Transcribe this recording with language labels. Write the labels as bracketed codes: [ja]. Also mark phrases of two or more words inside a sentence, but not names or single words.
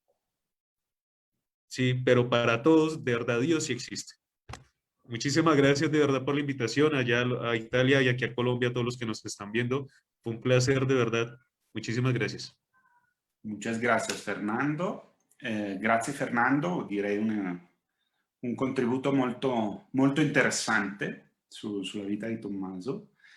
[es] Sí, pero para todos, de verdad, Dios sí existe. Muchísimas gracias de verdad por la invitación allá a Italia y aquí a Colombia, a todos los que nos están viendo. Fue un placer de verdad. Muchísimas gracias. Muchas gracias, Fernando. [it] Grazie, Fernando. Direi un contributo molto, molto interessante sulla vita di Tommaso.